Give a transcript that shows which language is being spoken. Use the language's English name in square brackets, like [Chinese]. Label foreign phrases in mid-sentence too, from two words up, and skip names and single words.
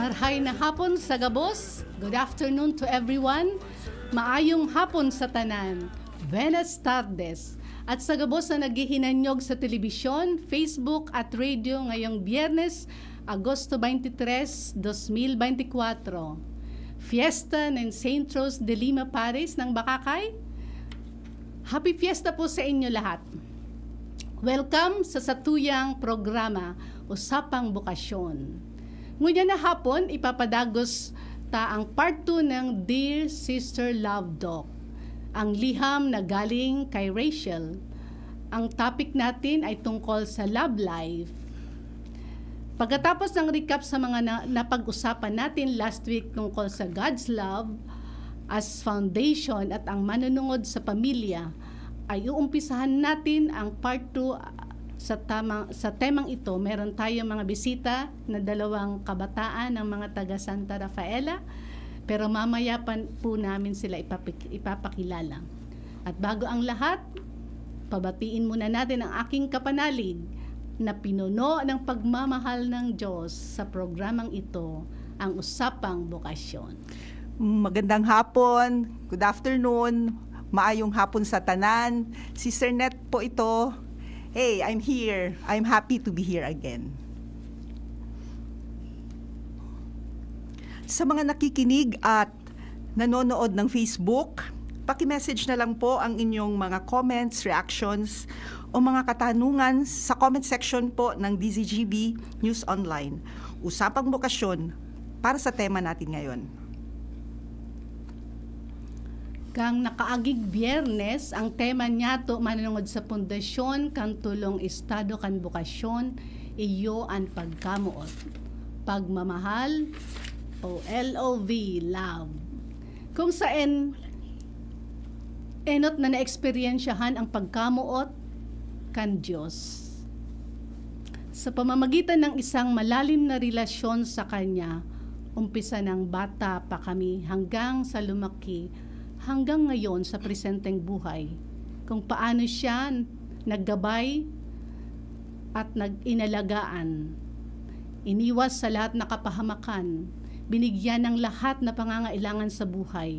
[Bikol] Malupay na hapon sa gabos. [English] Good afternoon to everyone. [Cebuano] Maayong hapon sa tanan. [Spanish] Buenas tardes. [Bikol] At sa gabos na naghihinanyog sa telebisyon, Facebook at radio ngayong Biyernes, Agosto 23, 2024. [Filipino] Fiesta ng St. Rose de Lima Paris ng Bakakay. [English] Happy Fiesta [Filipino] po sa inyo lahat. Welcome sa satuyang programa, Usapang Bukasyon. [Bikol] Ngunyan na hapon, ipapadagos ta ang part 2 ng Dear Sister Love Doc, ang liham na galing kay Rachel. [Filipino] Ang topic natin ay tungkol sa love life. Pagkatapos ng recap sa mga napag-usapan natin [English] last week [Filipino] tungkol sa [English] God's love as foundation [Filipino] at ang manunungod sa pamilya, ay uumpisahan natin ang part 2 sa temang ito. Meron tayong mga bisita na 2 kabataan ng mga taga Santa Rafaela, pero mamaya po namin sila ipapakilala. At bago ang lahat, pabatiin muna natin ang aking kapanalig na pinuno ng pagmamahal ng Diyos sa programang ito, ang Usapang Bukasyon. Magandang hapon, [English] good afternoon, [Cebuano] maayong hapon sa tanan. [Filipino] Sister Net po ito. [English] Hey, I'm here. I'm happy to be here again. [Filipino] Sa mga nakikinig at nanonood ng Facebook, paki-message na lang po ang inyong mga comments, reactions, o mga katanungan sa comment section po ng DZGB News Online. Usapang Bukasyon para sa tema natin ngayon. [Bikol] Kang nakaagig Biyernes, ang tema niya to manunungod sa pundasyon kang tulong estado kan bukasyon, iyo ang pagkamuot. [Filipino] Pagmamahal o LOV, love. [Bikol] Kung saan enot na naeksperyensyahan ang pagkamuot kan Diyos. [Filipino] Sa pamamagitan ng isang malalim na relasyon sa Kanya, umpisa ng bata pa kami hanggang sa lumaki, hanggang ngayon sa presenteng buhay, kung paano siya naggabay at inalagaan, iniwas sa lahat na kapahamakan, binigyan ng lahat na pangangailangan sa buhay.